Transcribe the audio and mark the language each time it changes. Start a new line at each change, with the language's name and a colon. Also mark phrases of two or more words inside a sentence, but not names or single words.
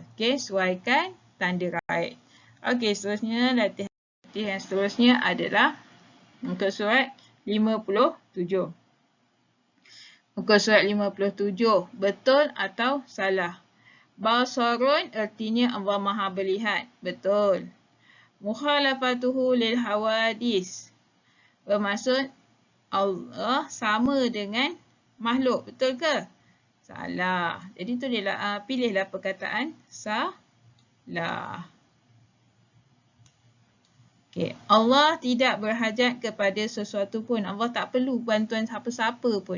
Malay: Okey. Suaikan. Tanda right. Okey. Seterusnya latihan seterusnya adalah muka surat 57. Muka surat 57. Betul atau salah? Basarun artinya Allah Maha melihat. Betul.
Arabic: مخالفته للحوادث.
Malay: Bermaksud Allah sama dengan makhluk. Betul ke? Salah. Jadi tu dia pilihlah perkataan salah. Okay. Allah tidak berhajat kepada sesuatu pun. Allah tak perlu bantuan siapa-siapa pun.